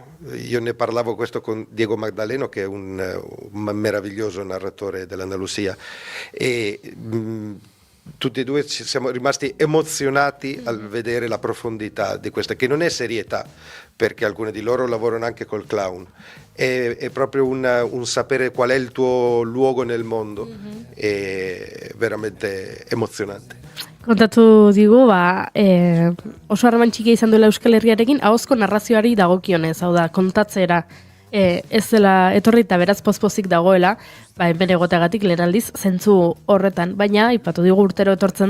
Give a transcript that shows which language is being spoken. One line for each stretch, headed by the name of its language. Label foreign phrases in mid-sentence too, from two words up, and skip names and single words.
Italian: Io ne parlavo questo con Diego Magdaleno, che è un meraviglioso narratore dell'Andalusia, e tutti e due ci siamo rimasti emozionati al vedere la profondità di questa, che non è serietà, perché alcuni di loro lavorano anche col clown, è proprio un sapere qual è il tuo luogo nel mondo, è veramente emozionante.
Basque: Kontatu digu, oso harreman txikia izan duela Euskal Herriarekin, ahozko narrazioari dagokionez, hau da, kontatzera ez dela etorri eta beraz pozpozik dagoela, hemen egoteagatik lehen aldiz, zentzu horretan, baina, ipatu digu urtero etortzen